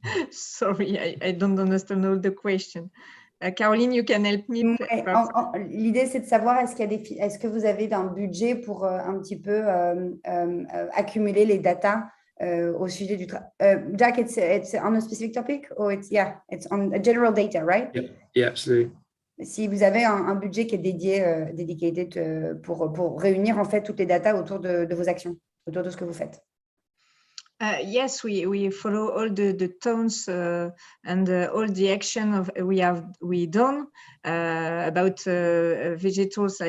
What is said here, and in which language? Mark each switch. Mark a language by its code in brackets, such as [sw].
[en] Sorry, I don't understand all the question. Caroline, you can help me. [fr] L'idée, c'est de savoir est-ce que vous avez un budget pour un petit peu accumuler les data au sujet du Jack, [en] it's on a specific topic, or it's on a general data, right? Yeah, absolutely. [fr] Si vous avez un budget qui est dédié pour réunir en fait toutes les data autour de vos actions, autour de ce que vous faites. [en] Yes, we follow all the towns and all the action we done about vegetables.